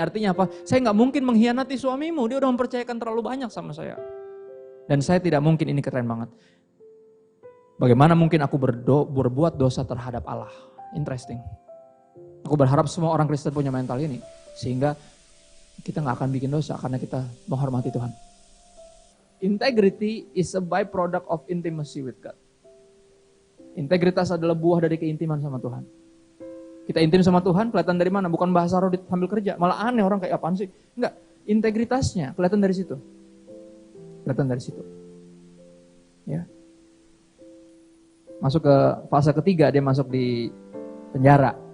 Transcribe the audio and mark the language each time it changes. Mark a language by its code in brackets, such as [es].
[id] Artinya apa? Saya nggak mungkin mengkhianati suamimu. Dia udah mempercayakan terlalu banyak sama saya. Dan saya tidak mungkin, ini keren banget. Bagaimana mungkin aku berbuat dosa terhadap Allah? [en] Interesting. [id] Aku berharap semua orang Kristen punya mental ini. Sehingga kita gak akan bikin dosa karena kita menghormati Tuhan. [en] Integrity is a byproduct of intimacy with God. [id] Integritas adalah buah dari keintiman sama Tuhan. Kita intim sama Tuhan, kelihatan dari mana? Bukan bahasa roh sambil kerja. Malah aneh orang kayak apaan sih? Enggak, integritasnya kelihatan dari situ. Kelihatan dari situ. Ya. Masuk ke fase ketiga, dia masuk di penjara.